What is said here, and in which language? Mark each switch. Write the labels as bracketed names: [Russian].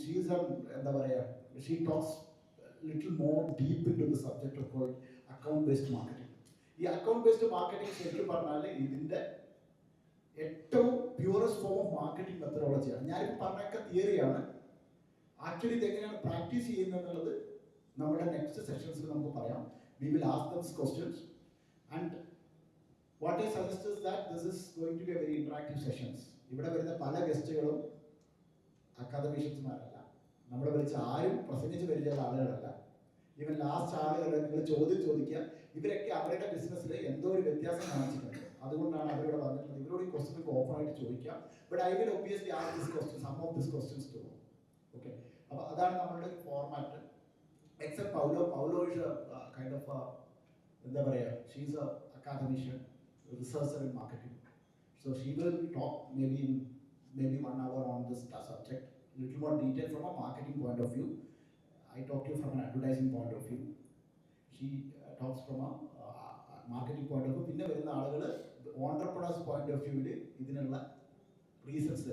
[English] she's [Malayalam] എന്താ പറയുക, [English] She talks little more deep into the subject of called account based marketing. [Malayalam] ഈ account based marketing ശരിക്കും പറഞ്ഞാൽ ഇതിൻ്റെ ഏറ്റവും പ്യൂറസ്റ്റ് ഫോം ഓഫ് മാർക്കറ്റിംഗ് മെത്തഡോളജിയാണ്. ഞാനിപ്പോൾ പറഞ്ഞൊക്കെ തിയറിയാണ്. ആക്ച്വലി ഇത് എങ്ങനെയാണ് പ്രാക്ടീസ് ചെയ്യുന്നത് എന്നുള്ളത് നമ്മുടെ നെക്സ്റ്റ് സെഷൻസിൽ നമുക്ക് പറയാം. [English] We will ask thems questions and what I suggest is that this is going to be a very interactive sessions. [Malayalam] ഇവിടെ വരുന്ന പല ഗസ്റ്റുകളും അക്കാദമിഷ്യൻസ്മാരല്ല, നമ്മളെ വിളിച്ച ആരും പ്രസംഗിച്ച് പരിചയമുള്ള ആളുകളല്ല. ഈവൻ ലാസ്റ്റ് ആളുകൾ നിങ്ങൾ ചോദിക്കുക, ഇവരൊക്കെ അവരുടെ ബിസിനസ്സിൽ എന്തോ ഒരു വ്യത്യാസം കാണിച്ചിട്ടുണ്ട്, അതുകൊണ്ടാണ് അവരിവിടെ വന്നിട്ടുള്ളത്. ഇവരോട് ഈ ക്വസ്റ്റ്യൻ ഓപ്പൺ ആയിട്ട് ചോദിക്കാം. [English] But I will obviously ask this question, some of this questions to. [Malayalam] Okay, അപ്പോൾ അതാണ് നമ്മളുടെ format. [English] except Paulo is kind of [Malayalam] എന്താ പറയുക, [English] She's a academician, researcher in marketing. So she will talk maybe 1 hour on this subject, little more detail from a marketing point of view. I talk to you from an advertising point of view. She talks from a marketing point of view. [Malayalam] പിന്നെ വരുന്ന ആളുകൾ [English] entrepreneurs point of view [Malayalam] ല് ഇതിനുള്ള reasons.